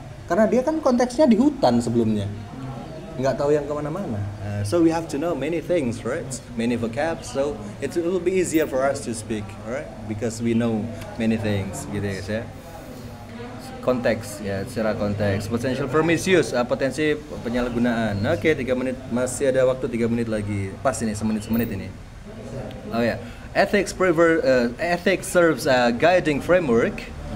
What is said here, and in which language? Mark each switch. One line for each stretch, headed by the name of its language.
Indonesian: Karena dia kan konteksnya di hutan sebelumnya, nggak tahu yang kemana-mana.
English: So we have to know many things, right? Many vocabs, so it will be easier for us to speak, right? Because we know many things,
Indonesian: gitu guys ya. Konteks ya, secara konteks.
English: Potential for misuse,
Indonesian: potensi penyalahgunaan. Oke, 3 menit, masih ada waktu 3 menit lagi. Pas ini, semenit ini.
English: Oh ya, ethics serves a guiding framework.